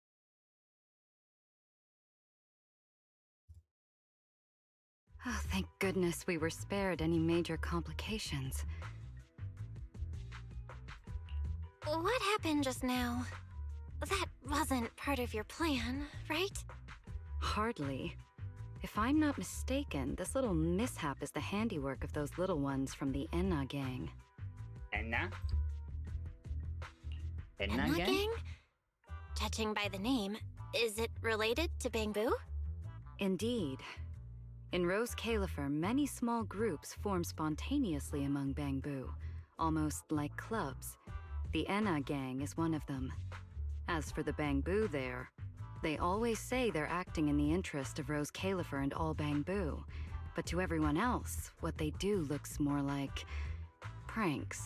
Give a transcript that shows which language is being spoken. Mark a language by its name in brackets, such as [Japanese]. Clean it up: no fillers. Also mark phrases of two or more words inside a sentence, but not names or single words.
[English] Oh, thank goodness we were spared any major complications. What happened just now? That wasn't part of your plan, right? Hardly. If I'm not mistaken, this little mishap is the handiwork of those little ones from the Enna gang. Enna? Enna Enna gang? Judging by the name, is it related to Bangbu? Indeed. In Rose Califer, many small groups form spontaneously among Bangbu, almost like clubs. The Enna gang is one of them. As for the Bangbu there, they always say they're acting in the interest of Rose Califer and all Bangbu, but to everyone else, what they do looks more like pranks.